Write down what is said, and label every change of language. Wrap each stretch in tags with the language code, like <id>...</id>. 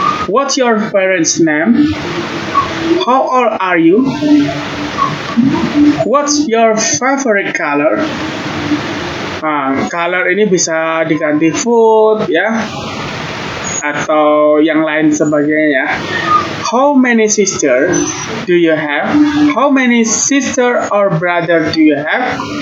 <en>What's your parents' name? How old are you? What's your favorite color?</en> <id>Color ini bisa diganti food ya, atau yang lain sebagainya.</id> <en>How many sister do you have? How many sister or brother do you have?</en>